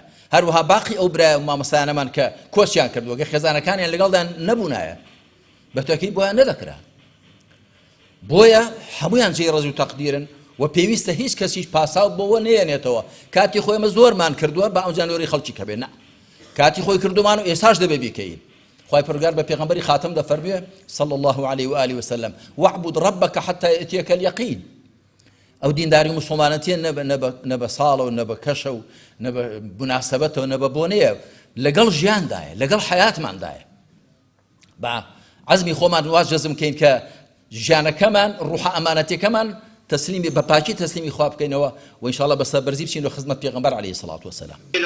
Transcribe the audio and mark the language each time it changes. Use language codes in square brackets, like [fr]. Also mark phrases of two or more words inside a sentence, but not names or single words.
[ckb] هەروەها باقی ئەو برایە و مامۆستایانەمان کە کۆچیان کردووە گە خێزانەکانیان لەگەڵدا نەبوونایە بە تۆکەی بۆیان نەدەکرا. بۆیە هەمویان جێی ڕەز و تەقدیرن و پێویستە هیچ کەسیش پاساو بۆەوە نێنێتەوە کاتی خۆی ئەمە زۆرمان کردووە بە ئەوجانۆری خەڵکی کە بێ. کاتی خۆی کردومان و ئێستاش دەبێ بیکەین. خوای پەروەردگار بە پێغەمبەری خاتم دەفەرموێ [ar] صلی الله عليه وآله وسلم واعبد ربك حتى يأتيك اليقين. [ckb] ئەو دینداری مسلمانەتیە نە بە ساڵە و نە بە کەشە و نە بە مناسەبەتەوە نە بە بۆنەیە، لەگەڵ ژیاندایە، لەگەڵ حەیاتماندایە. بە عەزمی خۆمان واز جەزم کەین کە ژیانەکەمان ڕوحە ئەمانەتیەکەمان تەسلیمی بە پاکی تەسلیمی خوا بکەینەوە و ئینشاءڵڵا بە سەربەرزی بچین و خزمەت پێغەمبەر [ar] عەلەیهی سەڵات وەسەلام.